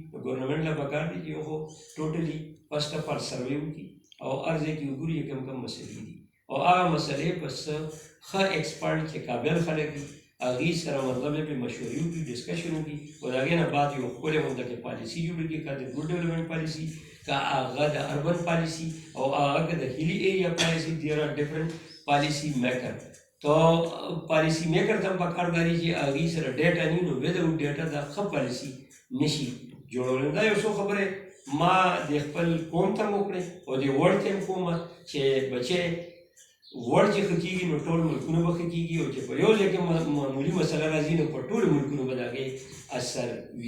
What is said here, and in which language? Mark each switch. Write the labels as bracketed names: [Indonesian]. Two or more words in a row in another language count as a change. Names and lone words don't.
[Pashto] نو ګورنمنټ له پکار دی چې یو خو [English] totally first of all [Pashto] سروې وکړي او هر ځای کې وګوري کم کم مسلې دي او هغه مسلې په څه ښه ایکسپرټ چې قابل خلک دي هغې سره مطلب یې پرې مشورې وکړي، ډسکشن وکړي او د هغې نه بعد یو ښکلې مونږ کې پالیسي جوړه کړي، که د [English] good development policy, [Pashto] که هغه د [English] urban policy [Pashto] او هغه که د [English] hilly area policy, there are different policy maker. [Pashto] تو [English] policy maker [Pashto] ته هم پکار داري چې هغې سره ډیټا نه وي، نو [English] without data [Pashto] دا ښه پالیسي نشي جوړولی. دا یو څو خبرې ما د خپل قوم ته هم وکړې او د ورلډ ته هم کوم چې بچی ورلډ چې ښه کېږي نو ټول ملکونه به ښه کېږي او چې په یو ځای کې معمولي مسله راځي نو په ټولو ملکونو به د هغې اثر وي.